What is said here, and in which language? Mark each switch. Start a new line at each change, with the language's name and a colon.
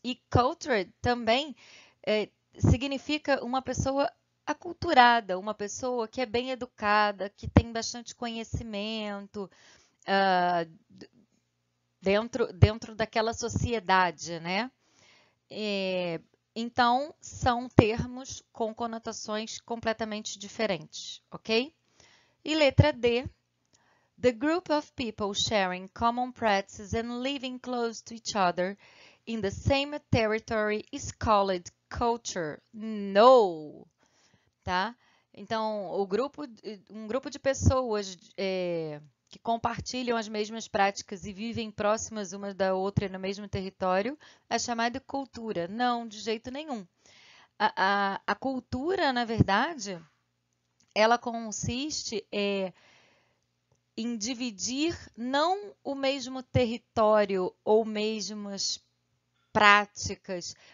Portuguese: E cultured também significa uma pessoa aculturada, uma pessoa que é bem educada, que tem bastante conhecimento, dentro daquela sociedade, né? Então, são termos com conotações completamente diferentes, ok? E letra D.
English: The group of people sharing common practices and living close to each other in the same territory is called culture. No!
Portuguese: Tá? Então, um grupo de pessoas que compartilham as mesmas práticas e vivem próximas uma da outra no mesmo território é chamado de cultura. Não, de jeito nenhum. A cultura, na verdade, ela consiste em dividir não o mesmo território ou mesmas práticas.